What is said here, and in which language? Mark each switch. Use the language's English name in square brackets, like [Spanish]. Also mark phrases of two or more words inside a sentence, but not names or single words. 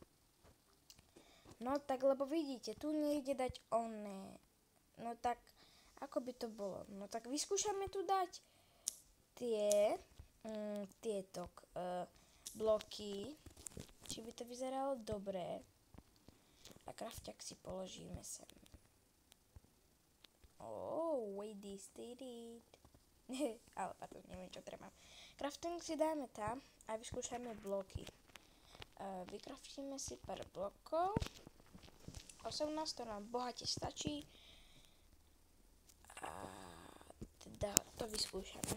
[Slovak] No tak, lebo vidíte, tu nejde dať oné, no tak, ako by to bolo, no tak vyskúšame tu dať tieto bloky, či by to vyzeralo dobre. A krafťak si položíme sem. [English] Wait, this did it. [Slovak] Ale pardon, neviem, čo treba. Crafting si dáme tam a vyskúšame bloky. Vykraftíme si pár blokov. 18 to nám bohate stačí. A teda to vyskúšame.